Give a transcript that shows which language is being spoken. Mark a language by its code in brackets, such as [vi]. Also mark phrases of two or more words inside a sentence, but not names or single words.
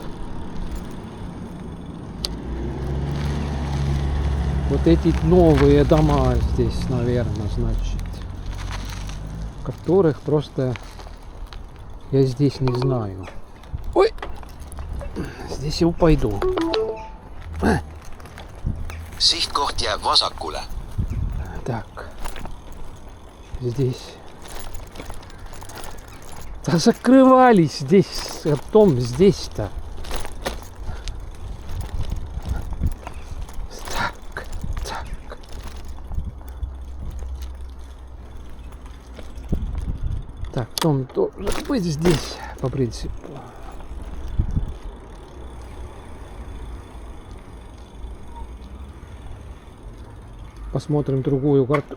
[ru] Вот эти новые дома здесь, наверное, значит. Которых просто я здесь не знаю. Ой! Здесь я упаду. [et] Sihtkoht jääb vasakule. [ru] Так. Здесь. Да закрывались здесь, дом здесь-то. Так, так. Так, дом должен быть здесь, по принципу. Посмотрим другую карту.